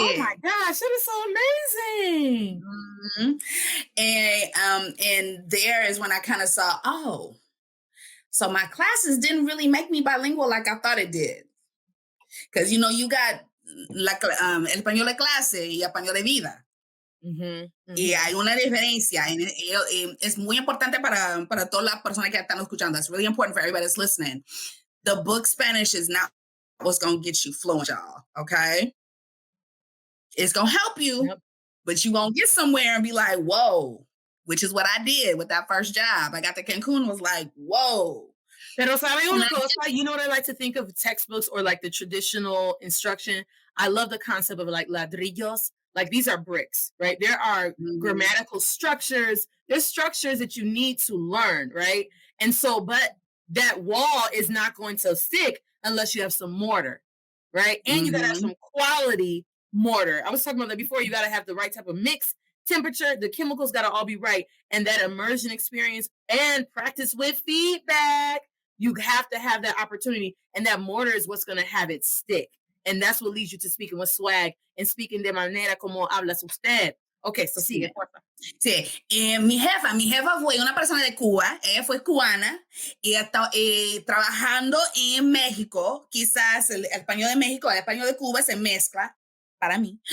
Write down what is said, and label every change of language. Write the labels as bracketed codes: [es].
[en] Oh my gosh, that is so amazing. Mm-hmm. And there is when I kind of saw, so my classes didn't really make me bilingual like I thought it did. Because, you got like [es] el español de clase y español de vida. Y hay una diferencia. Es muy importante para todas las personas que están escuchando. [en] It's really important for everybody that's listening. The book Spanish is not what's going to get you fluent, y'all. Okay? It's going to help you, but you won't get somewhere and be like, whoa, which is what I did with that first job. I got to Cancun, was like, whoa. [es] Pero sabe una cosa, [en] you know what I like to think of textbooks or like the traditional instruction? I love the concept of like ladrillos. Like these are bricks, right? There are grammatical structures. There's structures that you need to learn, right? And so, but that wall is not going to stick unless you have some mortar, right? And you got to have some quality mortar. I was talking about that before. You got to have the right type of mix, temperature, the chemicals got to all be right. And that immersion experience and practice with feedback, you have to have that opportunity. And that mortar is what's going to have it stick. And that's what leads you to speaking with swag and speaking [es] de manera como hablas usted. Okay, so sigue, porfa. Sí, mi jefa fue una persona de Cuba, ella fue cubana, y está trabajando en México, quizás el español de México, el español de Cuba se mezcla para mí.